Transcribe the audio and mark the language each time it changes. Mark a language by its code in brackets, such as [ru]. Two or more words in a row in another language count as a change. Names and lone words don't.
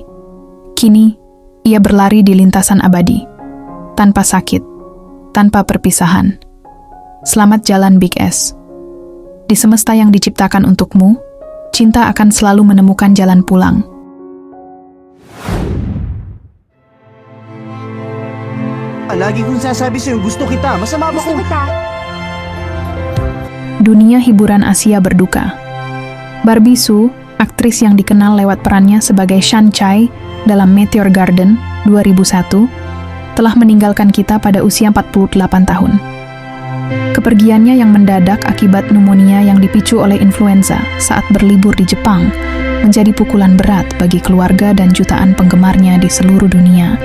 [id] Kini, ia berlari di lintasan abadi, tanpa sakit, tanpa perpisahan. Selamat jalan Big S. Di semesta yang diciptakan untukmu, cinta akan selalu menemukan jalan pulang. [tl] Lagi kong sasabi sa'yo, gusto kita. Masama ba kung... [id] Dunia hiburan Asia berduka. Barbie Hsu, aktris yang dikenal lewat perannya sebagai Shan Chai dalam Meteor Garden 2001, telah meninggalkan kita pada usia 48 tahun. Kepergiannya yang mendadak akibat pneumonia yang dipicu oleh influenza saat berlibur di Jepang menjadi pukulan berat bagi keluarga dan jutaan penggemarnya di seluruh dunia.